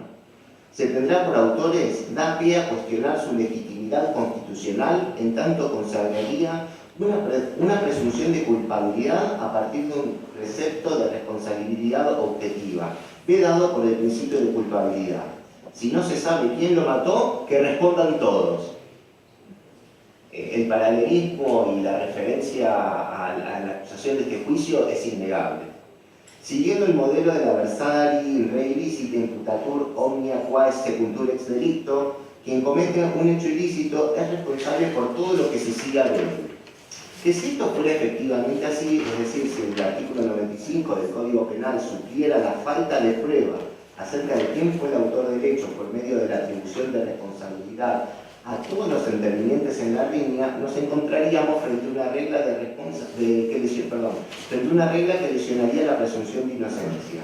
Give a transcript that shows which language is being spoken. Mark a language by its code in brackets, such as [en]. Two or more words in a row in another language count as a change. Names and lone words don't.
[es] Se tendrá por autores, da pie a cuestionar su legitimidad constitucional, en tanto consagraría una presunción de culpabilidad a partir de un precepto de responsabilidad objetiva, vedado por el principio de culpabilidad. Si no se sabe quién lo mató, que respondan todos. El paralelismo y la referencia a la acusación de este juicio es innegable. Siguiendo el modelo de la [la] versari re illicita imputatur omnia quae secuntur ex delicto, [es] quien comete un hecho ilícito es responsable por todo lo que se siga de él. Que si esto fuera efectivamente así, es decir, si el artículo 95 del Código Penal supliera la falta de prueba acerca de quién fue el autor del hecho por medio de la atribución de responsabilidad a todos los intervinientes en la riña, nos encontraríamos frente a una regla que lesionaría la presunción de inocencia.